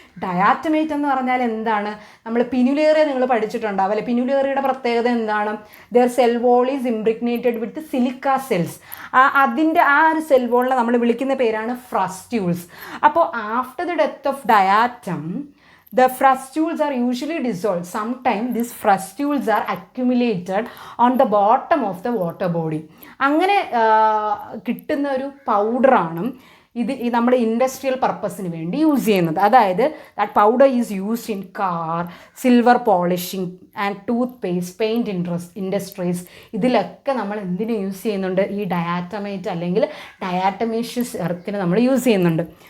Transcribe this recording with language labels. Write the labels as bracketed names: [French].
[Malayalam] ഡയാറ്റമേറ്റ് എന്ന് പറഞ്ഞാൽ എന്താണ്? നമ്മൾ പിനുലേറിയ നിങ്ങൾ പഠിച്ചിട്ടുണ്ടാവും അല്ലെ? പിനുലേറിയയുടെ പ്രത്യേകത എന്താണ്? [English] Their cell wall is impregnated with silica cells. [Malayalam] അതിൻ്റെ ആ ഒരു സെൽ വോളിനെ നമ്മൾ വിളിക്കുന്ന പേരാണ് ഫ്രസ്റ്റ്യൂൾസ്. [English] അപ്പോൾ after the death of diatom the frustules are usually dissolved. Sometimes these frustules are accumulated on the bottom of the water body. [Malayalam] അങ്ങനെ കിട്ടുന്ന ഒരു പൗഡറാണ് ഇത് നമ്മുടെ ഇൻഡസ്ട്രിയൽ പർപ്പസിന് വേണ്ടി യൂസ് ചെയ്യുന്നത്. [English] അതായത് that powder is used in car, silver polishing and toothpaste, paint industries. [Malayalam] ഇതിലൊക്കെ നമ്മൾ എന്തിനു യൂസ് ചെയ്യുന്നുണ്ട്? ഈ ഡയാറ്റമേറ്റ് അല്ലെങ്കിൽ ഡയാറ്റമേഷ്യസ് എർത്തിന് നമ്മൾ യൂസ് ചെയ്യുന്നുണ്ട്.